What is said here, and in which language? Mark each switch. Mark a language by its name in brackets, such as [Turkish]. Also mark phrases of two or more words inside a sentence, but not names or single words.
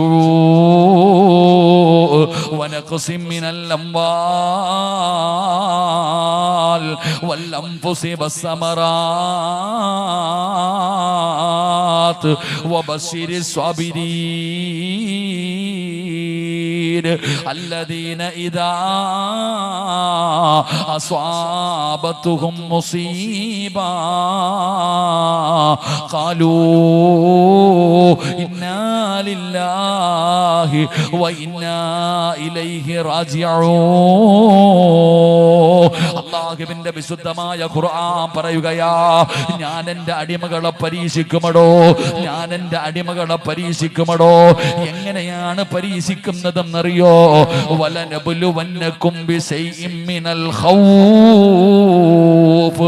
[Arabic] جوع ونقص من الأموال والأنفس والثمرات وبشر الصابرين الذين إذا أصابتهم مصيبة قالوا إنا لله وإنا إليه راجعون. [Malayalam] അല്ലാഹുവിന്റെ വിശുദ്ധമായ ഖുർആൻ പറയുകയാ, ഞാൻ എൻ്റെ അടിമകളെ പരീക്ഷിക്കുമടോ, ഞാൻ എൻ്റെ അടിമകളെ പരീക്ഷിക്കുമടോ. എങ്ങനെയാണ് പരീക്ഷിക്കുന്നതെന്നറിയോ? [Arabic] ولنبلونكم بشيء من الخوف.